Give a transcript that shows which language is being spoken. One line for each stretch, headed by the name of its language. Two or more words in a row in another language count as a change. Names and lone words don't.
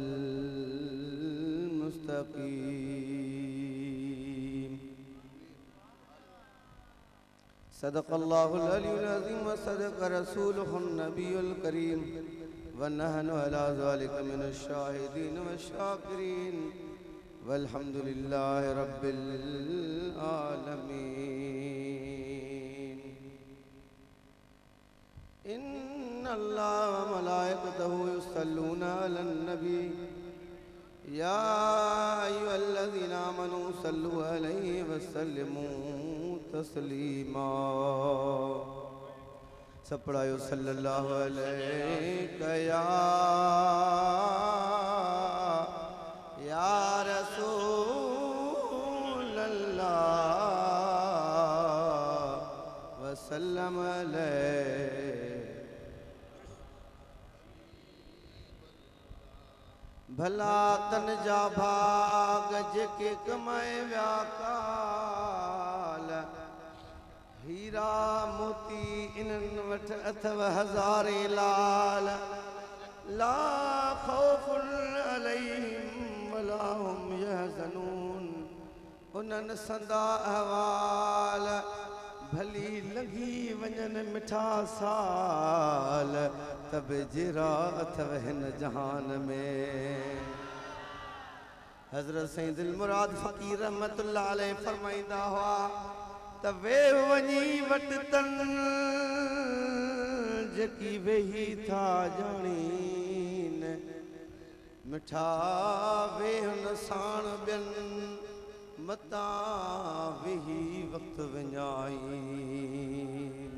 Arabic: مستقيم صدق الله العلي العظيم وصدق رسوله النبي الكريم ونحن على ذلك من الشاهدين والشاكرين والحمد لله رب العالمين. إن الله وملائكته يصلون على النبي يا أيها الذين آمنوا صلوا عليه وسلموا تسليما.
Sindhi: सब पढ़ायो
Arabic: صلى الله عليه يا رسول الله وسلم عليه.
Sindhi: भला तन जा भाग जेके कमाए व्याकाल हीरा मोती इन्हनि वटि अथव हज़ारे लाल
Arabic: لا خوف عليهم ولا هم يحزنون.
Sindhi: उन्हनि संदा अहवाल भली लंघी वञनि मिठा साल तब जहिड़ा अथव हिन जहान में। हज़रत सईद दिल मुराद फ़कीर
Arabic: رحمة الله عليه
Sindhi: फरमाईंदा हुआ त वे वञी वटि तन जेकी वेही था ॼाणीन मिठा वे हुन साण ॿियनि मता वेही वक़्तु विञाईन।